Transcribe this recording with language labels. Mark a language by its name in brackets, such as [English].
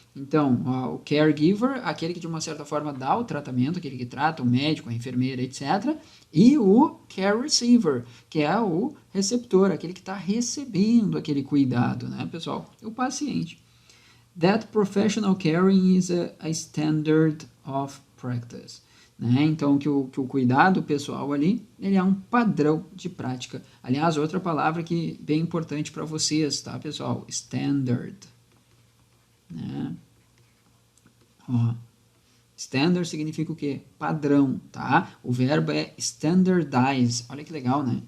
[Portuguese] Então, ó, o caregiver, aquele que de uma certa forma dá o tratamento, aquele que trata o médico, a enfermeira, etc. E o care receiver, que é o receptor, aquele que está recebendo aquele cuidado, né, pessoal? O paciente. [English] That professional caring is a standard of practice. [Portuguese] Né? Então, que o cuidado pessoal ali, ele é um padrão de prática. Aliás, outra palavra que bem importante para vocês, tá, pessoal? Standard. Né? Ó, standard significa o quê? Padrão, tá? O verbo é standardize. Olha que legal, né?